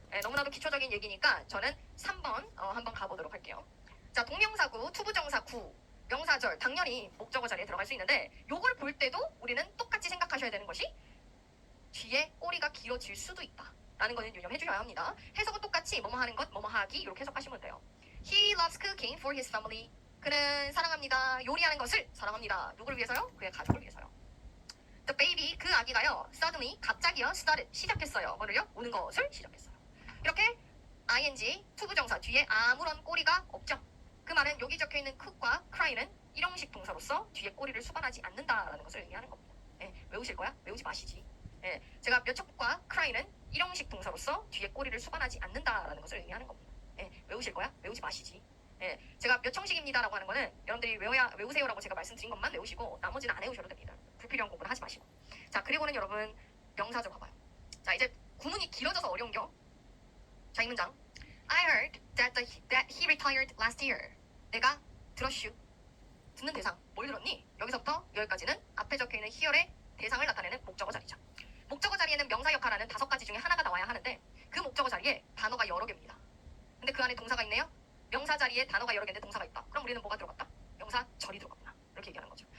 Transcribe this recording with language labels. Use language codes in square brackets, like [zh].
[ko] 네, 너무나도 기초적인 얘기니까 저는 3번 한번 가보도록 할게요. 자, 동명사구, 투부정사구, 명사절 당연히 목적어 자리에 들어갈 수 있는데 요걸 볼 때도 우리는 똑같이 생각하셔야 되는 것이 뒤에 꼬리가 길어질 수도 있다 라는 거는 유념해 주셔야 합니다. 해석은 똑같이 뭐뭐 하는 것, 뭐뭐 하기 이렇게 해석하시면 돼요. [en] He loves cooking for his family. [ko] 그는 사랑합니다. 요리하는 것을 사랑합니다. 누구를 위해서요? 그의 가족을 위해서요. The baby, 그 아기가요. Suddenly, 갑자기요. started, 시작했어요. 뭐를요? 우는 것을 시작했어요. 이렇게 ing, 투부정사 뒤에 아무런 꼬리가 없죠. 그 말은 여기 적혀있는 cook과 cry는 일형식 동사로서 뒤에 꼬리를 수반하지 않는다라는 것을 의미하는 겁니다. 예, 외우실 거야? 외우지 마시지. 예, 제가 몇 척과 cry는 일형식 동사로서 뒤에 꼬리를 수반하지 않는다라는 것을 의미하는 겁니다. 예, 외우실 거야? 외우지 마시지. 예, 제가 몇 청식입니다라고 하는 거는 여러분들이 외우세요라고 제가 말씀드린 것만 외우시고 나머지는 안 외우셔도 됩니다. 불필요한 공부는 하지 마시고. 자, 그리고는 여러분 명사절 봐봐요. 자, 이제 구문이 길어져서 어려운겨. 자, 이 문장. [en] I heard that he retired last year. [ko] 내가 들었슈. 듣는 대상. 뭘 들었니? 여기서부터 여기까지는 앞에 적혀있는 hear의 대상을 나타내는 목적어 자리죠. 목적어 자리에는 명사 역할하는 5가지 중에 하나가 나와야 하는데 그 목적어 자리에 단어가 여러 개입니다. 근데 그 안에 동사가 있네요. 명사 자리에 단어가 여러 개인데 동사가 있다. 그럼 우리는 뭐가 들어갔다? 명사절이 들어갔구나. 이렇게 얘기하는 거죠.